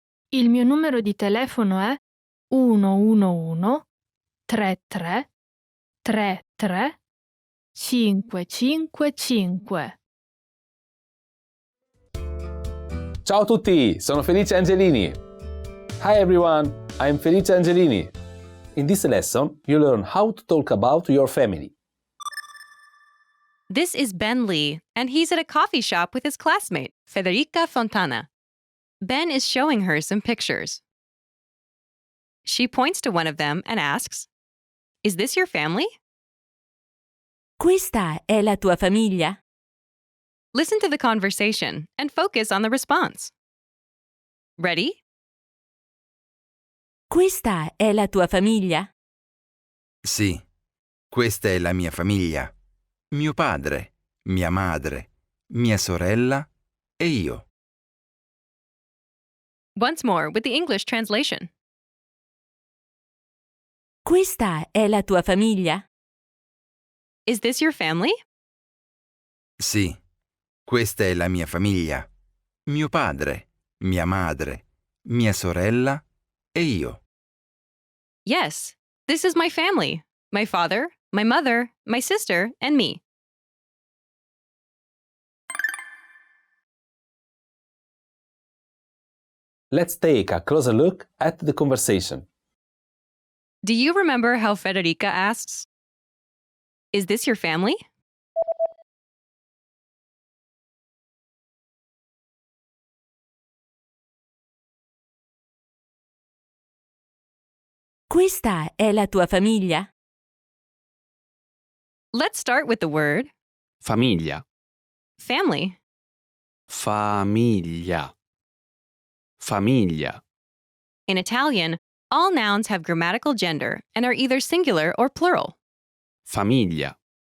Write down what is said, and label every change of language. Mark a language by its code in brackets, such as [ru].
[it] Il mio numero di telefono è 111 33 33 555. Ciao a tutti, sono Felice Angelini. [en] Hi everyone, I'm Felice Angelini. In this lesson, you learn how to talk about your family. This is Ben Lee, and he's at a coffee shop with his classmate, Federica Fontana. Ben is showing her some pictures. She points to one of them and asks, "Is this your family?" [it] Questa è la tua famiglia? [en] Listen to the conversation and focus on the response. Ready? [it] Questa è la tua famiglia? Sì, questa è la mia famiglia. mio padre, mia madre, mia sorella e io. [en] Once more with the English translation. [it] Questa è la tua famiglia? [en] Is this your family? [it] Sì, questa è la mia famiglia. Mio padre, mia madre, mia sorella e io. [en] Yes, this is my family. My father, my mother, my sister, and me. Let's take a closer look at the conversation. Do you remember how Federica asks, "Is this your family?" [it] Questa è la tua famiglia? [en] Let's start with the word [it] Famiglia. [en] family. [it] Famiglia. Famiglia. [en] In Italian, all nouns have grammatical gender and are either singular or plural. [it] Famiglia.